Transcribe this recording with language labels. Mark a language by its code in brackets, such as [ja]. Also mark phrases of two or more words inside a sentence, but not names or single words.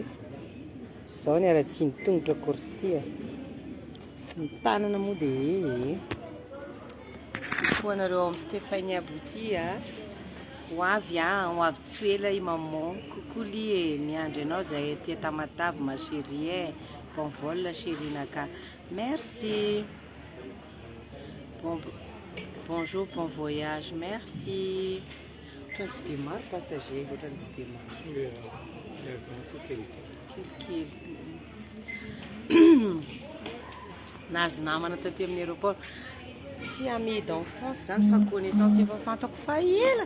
[mg] Zao ny aratsiny tongotra kortia. Ny tanana moa dia ho anareo amin'ny Stéphanie Abouti ho avy tsy ela i maman. Coucou li miandry anao zay aty Tamatavy [fr] ma chérie. Bon vol la chérie naka. Merci. Bonjour, bon voyage. Merci. [mg] Ohatrany tsy dia maro passager, ohatrany tsy dia maro. Nahazo namana taty amin'ny aéroport. Tsy [fr] ami d'enfance [mg] zany fa connaissance efa fantako fa ela.